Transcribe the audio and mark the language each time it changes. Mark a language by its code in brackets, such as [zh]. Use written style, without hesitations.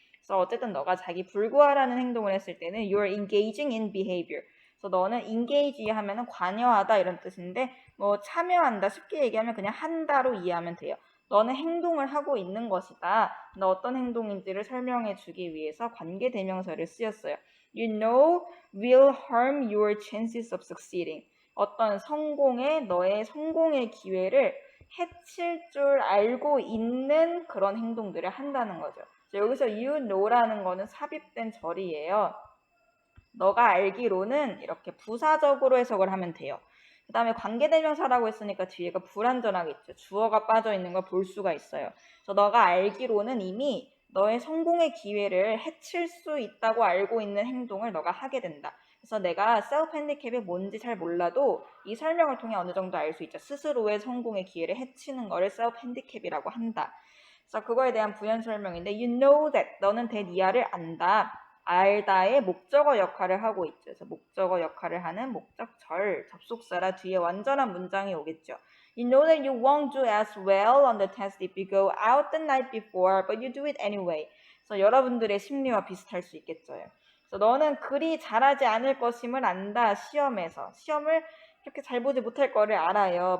[ko] 그래서 어쨌든 너가 자기 불구하라는 행동을 했을 때는 [en] you're engaging in behavior. [ko] 그래서 너는 engage 하면은 관여하다 이런 뜻인데 뭐 참여한다 쉽게 얘기하면 그냥 한다로 이해하면 돼요. 너는 행동을 하고 있는 것이다. 너 어떤 행동인지를 설명해 주기 위해서 관계대명사를 쓰였어요. [en] You know will harm your chances of succeeding. [ko] 어떤 너의 성공의 기회를 해칠 줄 알고 있는 그런 행동들을 한다는 거죠. 여기서 you know라는 거는 삽입된 절이에요. 너가 알기로는 이렇게 부사적으로 해석을 하면 돼요. 그 다음에 관계대명사라고 했으니까 뒤에가 불완전하겠죠. 주어가 빠져 있는 걸 볼 수가 있어요. 그래서 너가 알기로는 이미 너의 성공의 기회를 해칠 수 있다고 알고 있는 행동을 너가 하게 된다. 그래서 내가 self-handicap이 뭔지 잘 몰라도 이 설명을 통해 어느 정도 알 수 있죠. 스스로의 성공의 기회를 해치는 거를 self-handicap이라고 한다. 그래서 그거에 대한 부연 설명인데 [en] you know that, [ko] 너는 that 안다. 알다의 목적어 역할을 하고 있죠. 그래서 목적어 역할을 하는 목적절, 접속사라 뒤에 완전한 문장이 오겠죠. [en] You know that you won't do as well on the test if you go out the night before, but you do it anyway. [ko] 그래서 여러분들의 심리와 비슷할 수 있겠죠. 그래서 너는 그리 잘하지 않을 것임을 안다. 시험을 그렇게 잘 보지 못할 거를 알아요.